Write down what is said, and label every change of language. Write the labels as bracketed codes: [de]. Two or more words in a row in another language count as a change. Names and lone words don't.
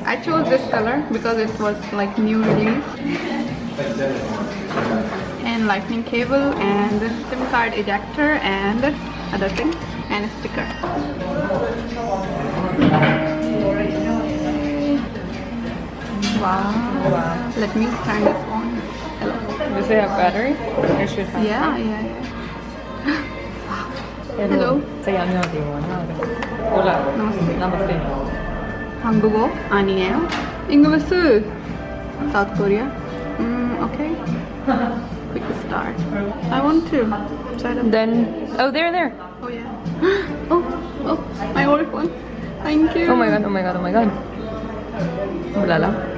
[en] I chose this color because it was like new release. And lightning cable and SIM card ejector and other thing and a sticker. Wow. Let me turn this on. Hello. Does it have battery? It should have. Yeah. Hello. Say 안녕하세요. Hola. Namaste. Namaste. [ko] 한국어 아니에요? [en] English. South Korea. Okay. Quick start. I want to. Set up. Then, oh, there. Oh yeah. Oh, my old one. Thank you. Oh my god, oh my god, oh my god. Ulala.